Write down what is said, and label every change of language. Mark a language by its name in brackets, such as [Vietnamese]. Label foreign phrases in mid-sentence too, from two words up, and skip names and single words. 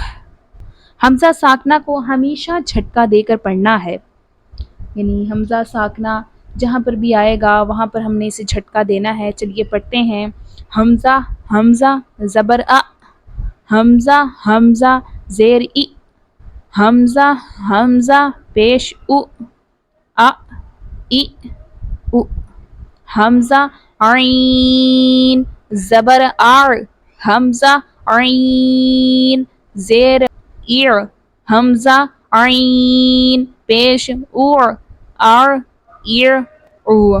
[Urdu] حمزہ ساکنہ کو ہمیشہ جھٹکا دے کر پڑھنا ہے، یعنی حمزہ ساکنہ جہاں پر بھی آئے گا وہاں پر ہم نے اسے جھٹکا دینا ہے. چلیے پڑھتے ہیں. حمزہ حمزہ زبر ا حمزہ حمزہ زیر ای حمزہ حمزہ پیش او ا ای او. حمزہ عین زبر آر حمزہ عین زیر ایر حمزہ عین پیش اور آر ایر او.